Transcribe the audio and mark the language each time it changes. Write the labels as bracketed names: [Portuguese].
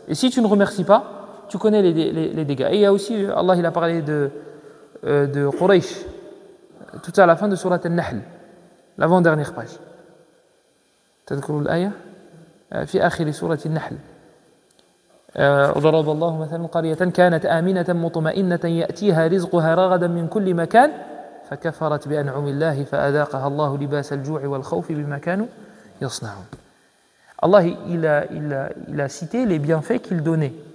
[French] Et si tu ne remercies pas, tu connais les dégâts. Et il y a aussi, Allah il a parlé de Quraysh, tout à la fin de Surat Al-Nahl. L'avant-dernière page. [Arabic] تذكروا الآية في آخر سورة النحل. وضرب الله مثلا قرية كانت آمنة مطمئنة يأتيها رزقها رغدا من كل مكان فكفرت بأنعم الله فأذاقها الله لباس الجوع والخوف بما كانوا يصنعون. [French] Allah il a cité les bienfaits qu'il donnait.